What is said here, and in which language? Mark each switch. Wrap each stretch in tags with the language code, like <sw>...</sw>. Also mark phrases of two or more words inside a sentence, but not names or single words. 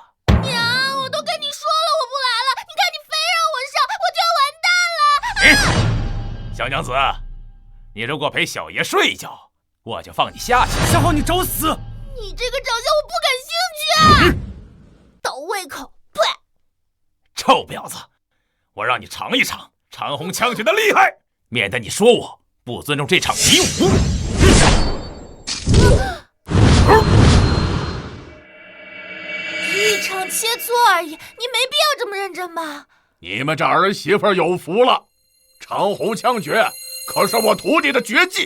<zh>娘，我都跟你說了我不來了，你看你非讓我上，我就要完蛋了。小娘子，你如果陪小爺睡一覺，我就放你下去。夏豪，你找死！你這個長相我不感興趣啊！倒胃口，呸！臭婊子，我讓你嘗一嘗長虹槍決的厲害，免得你說我不尊重這場比武。一場切磋而已，你沒必要這麼認真吧？你們這兒媳婦有福了，長虹槍決可是我徒弟的絕技。</zh>